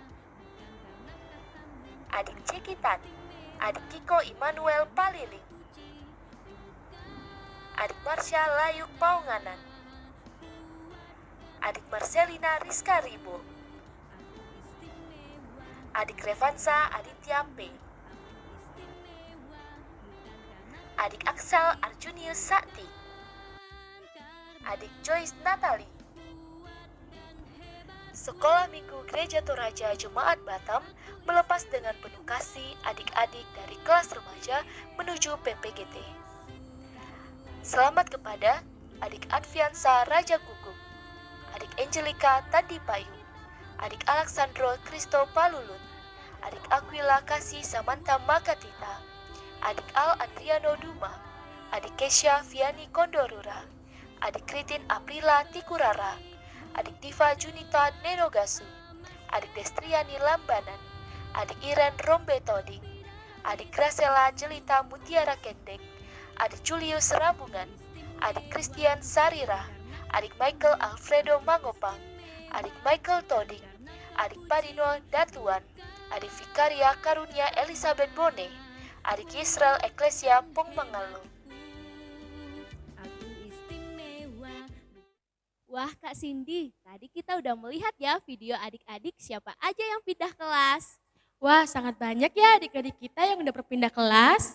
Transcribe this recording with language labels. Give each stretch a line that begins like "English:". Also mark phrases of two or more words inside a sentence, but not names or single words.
Indonesian: Adik Cekitan, Adik Kiko Immanuel Paliling, Adik Marsha Layuk Paunganan, Adik Marcelina Rizka Ribo, Adik Revansa Aditya P, Adik Aksal Arjunius Sakti, Adik Joyce Natali. Sekolah Minggu Gereja Toraja Jemaat Batam melepas dengan penuh kasih adik-adik dari kelas remaja menuju PPGT. Selamat kepada Adik Adviansa Raja Gugung, Adik Angelika Tadi Payung, Adik Alexandro Kristo Palulut, Adik Aquila Kasih Samantha Makatita, Adik Al Adriano Duma, Adik Kesha Viani Kondorura, Adik Kritin Aprila Tikurara, Adik Diva Junita Nenogasu, Adik Destriani Lambanan, Adik Iren Rombe Toding, Adik Gracela Jelita Mutiara Kendek, Adik Julius Rambungan, Adik Christian Sarira, Adik Michael Alfredo Mangopang, Adik Michael Toding, Adik Padino Datuan, Adik Vikaria Karunia Elizabeth Bone, Adik Yisrael Eklesia Pongmangalo. Wah Kak Cindy, tadi kita udah melihat ya video adik-adik siapa aja yang pindah kelas. Wah, sangat banyak ya adik-adik kita yang udah berpindah kelas.